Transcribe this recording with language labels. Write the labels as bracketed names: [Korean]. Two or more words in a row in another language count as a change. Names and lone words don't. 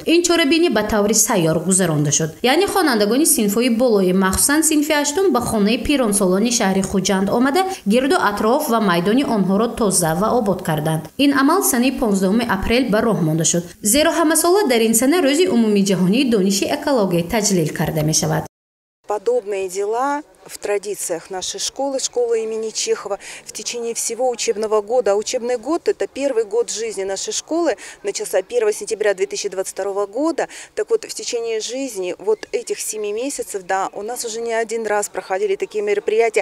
[Tajik] Ин чорабинӣ ба таври сайёр гузаронда шуд. Яъне хонандагони синфҳои болои махсусан синфи ҳаштум ба хонаи пиронсолони шаҳри Хуҷанд омада гирду атроф ва майдони онҳоро тоза ва обод карданд. Ин амал санаи 15 апрел ба роҳ монда шуд. Зеро ҳамасола дар ин сана рӯзи умумии ҷаҳонии дониши экология таҷлил карда мешавад. [Russian] Подобные дела в традициях нашей школы, школы имени Чехова, в течение всего учебного года. А учебный год – это первый год жизни нашей школы, начался 1 сентября 2022 года. Так вот, в течение жизни вот этих 7 месяцев, да, у нас уже не один раз проходили такие мероприятия.